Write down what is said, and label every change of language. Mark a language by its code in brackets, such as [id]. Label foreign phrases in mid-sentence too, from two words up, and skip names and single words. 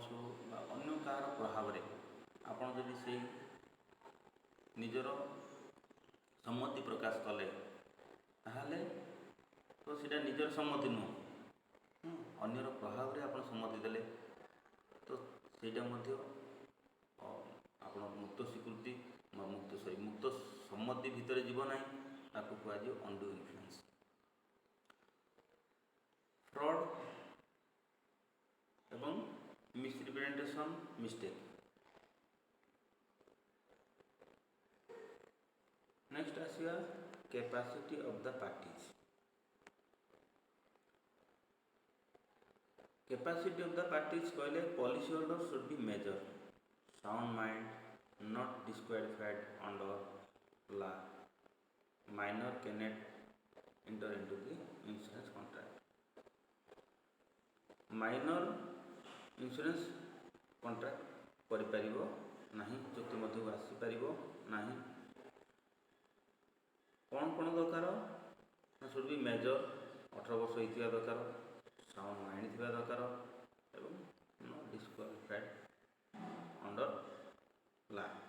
[or] ହେଉ ବା ଅନ୍ୟ କାହାର ପ୍ରଭାବରେ ଆପଣ ଯଦି ସେଇ ନିଜର ସମ୍ମତି ପ୍ରକାଶ କଲେ, ତାହେଲେ ତ ସେଇଟା ନିଜର ସମ୍ମତି ନୁହଁ, ଅନ୍ୟର ପ୍ରଭାବରେ ଆପଣ ସମ୍ମତି ଦେଲେ, ତ ସେଇଟା ମଧ୍ୟ ଆପଣ ମୁକ୍ତ ସ୍ୱୀକୃତି ବା ମୁକ୍ତ ସମ୍ମତି ଭିତରେ ଯିବ ନାହିଁ, ତାକୁ କୁହାଯିବ [en] undue influence. ଫ୍ରଡ଼୍ ଏବଂ misrepresentation, mistake. ନେକ୍ସଟ ଆସିବା capacity of the parties. Capacity of the parties କହିଲେ policy holder should be major, sound mind, not disqualified under law, minor cannot enter into the insurance contract. minor insurance contract [or] କରିପାରିବ ନାହିଁ, ଚୁକ୍ତି ମଧ୍ୟକୁ ଆସିପାରିବ ନାହିଁ। କ'ଣ କ'ଣ ଦରକାର ନା [en] should be major, [or] 18 ବର୍ଷ ହେଇଥିବା ଦରକାର, [en] sound mind [or] ଥିବା ଦରକାର ଏବଂ [en] not disqualified under law.